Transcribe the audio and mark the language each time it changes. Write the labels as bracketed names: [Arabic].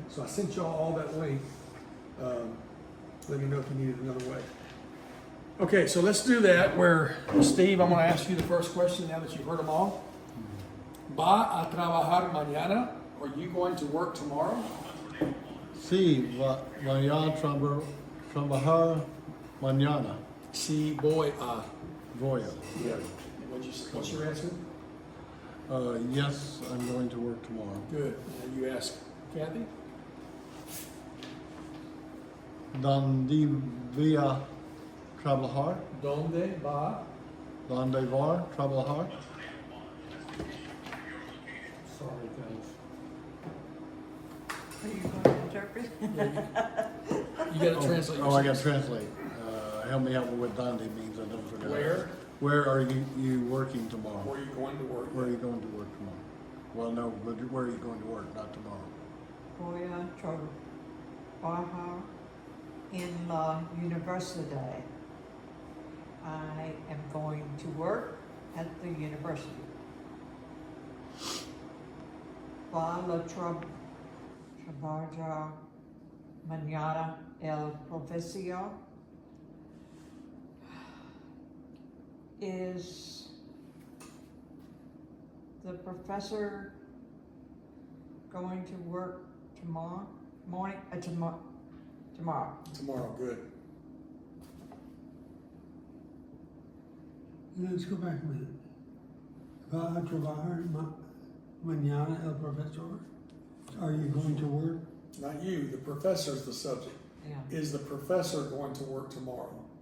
[English] So I sent y'all all that link. Let me know if you needed another way. Okay, so let's do that where, Steve, I'm going to ask you the first question now that you've heard them all. [Spanish] ¿Va a trabajar mañana? [English] Are you going to work tomorrow? [Spanish] Sí, voy a trabajar mañana. Sí, voy a. Voy a. [English] Yeah. What's your answer? Yes, I'm going to work tomorrow. Good. Now you ask Kathy. [Spanish] ¿Dónde voy a trabajar? ¿Dónde va? ¿Dónde va a trabajar? [English] Sorry, guys. Are you going to interpret? You got to translate. Oh, I got to translate. Help me out with what "donde" means. I don't forget. Where? Where are you working tomorrow? Where are you going to work? Where are you going to work tomorrow? Well, no, but where are you going to work? Not tomorrow. [Spanish] Voy a trabajar en la universidad. [English] I am going to work at the university. [Spanish] Va a trabajar mañana el profesor. [English] Is the professor going to work tomorrow morning? Tomorrow. Tomorrow. Good. Let's go back a minute. [Spanish] Va a trabajar mañana el profesor? [English] Are you going to work? Not you, the professor's the subject. Yeah. Is the professor going to work tomorrow?